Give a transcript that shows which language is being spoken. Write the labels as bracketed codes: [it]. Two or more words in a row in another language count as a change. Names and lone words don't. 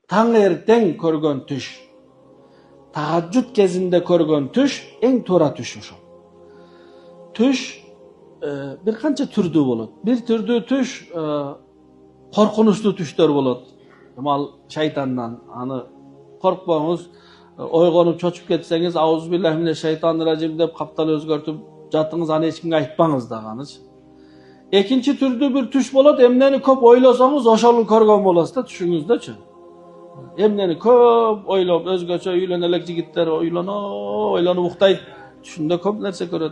[ky] таң эртең көргөн түш, тахажжуд кезинде көргөн түш эң туура түш ошол. Түш бир канча түрдүү болот. Bir түрдүү түш коркунучтуу түштөр болот. Мал шайтандан, аны коркпоңуз, ойгонуп чочуп кетсеңиз, [ar] أعوذ بالله من الشيطان الرجيم [ky] деп каптал өзгөртүп жатыңыз, аны эч кимге айтпаңыз даганы. Экинчи түрдүү bir түш болот, эмнени көп ойлосоңуз, ошону көргөн болосуз да түшүңүздөчү. Эмнени көп ойлоп, өзгөчө үйлөнө элек жигиттер ойлонуп уктайт, түшүндө көп нерсе көрөт.